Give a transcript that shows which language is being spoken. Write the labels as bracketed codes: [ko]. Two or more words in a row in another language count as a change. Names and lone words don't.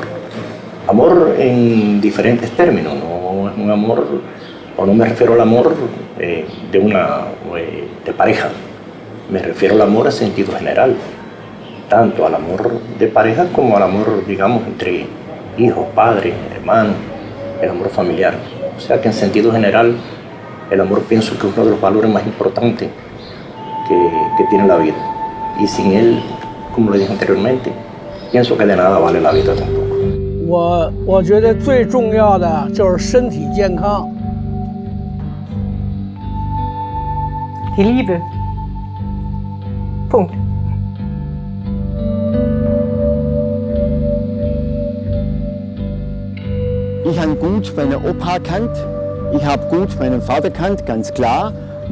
[es] Amor en diferentes términos, no es un amor, o no me refiero al amor de pareja, me refiero al amor en sentido general, tanto al amor de pareja como al amor, digamos, entre hijos, padres, hermanos, el amor familiar. O sea que en sentido general, el amor pienso que es uno de los valores más importantes que tiene la vida. Y sin él, como le dije anteriormente, pienso que de nada vale la vida tampoco. [zh] 我觉得最重要的就是身体健康。 [de] Die Liebe. Punkt. Ich habe gut meinen Opa kannt, ich habe gut meinen Vater kannt, ganz klar.